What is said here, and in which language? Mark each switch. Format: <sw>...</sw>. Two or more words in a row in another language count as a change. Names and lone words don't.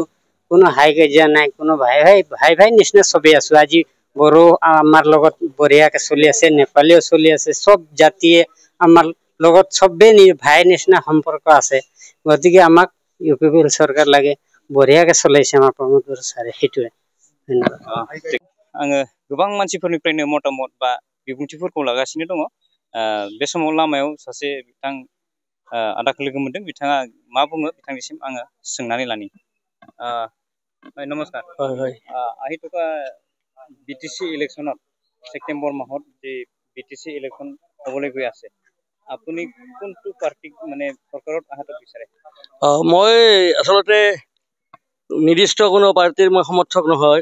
<as>কোনো হাই কাজিয়া নাই, কোনো ভাই নিচিনা চবেই আছো। আজি বড়ো আমাৰ লগত বঢ়িয়াকে চলি আছে, নেপালীও চলি আছে। সব জাতিয়ে আমাৰ লগত চবেই ভাই নিচিনা সম্পৰ্ক আছে। গতিকে আমাক UPPL চৰকাৰ লাগে, বঢ়িয়াকে চলাইছে আমাৰ প্ৰমোদ ছাৰে, সেইটোৱে।</as> <brx>आङो गोबां मानसिफोरनिफ्रायनो मतामत बा बिबुंथिफोरखौ लागासिनो दङ। बे समाव लामायाव सासे बिथां आदाखौ लोगो मोनदों। बिथाङा मा बुङो बिथांनिसिम आङो सोंनानै लानि। नमस्कार।</brx> <as>আহি থকা BTC ইলেকশ্যনত ছেপ্টেম্বৰ মাহত যে BTC ইলেকশ্যন হ'বলৈ গৈ আছে, আপুনি কোনটো পাৰ্টিক মানে চৰকাৰত অহাটো বিচাৰে? মই আচলতে নিৰ্দিষ্ট কোনো পাৰ্টিৰ মই সমৰ্থক নহয়।</as>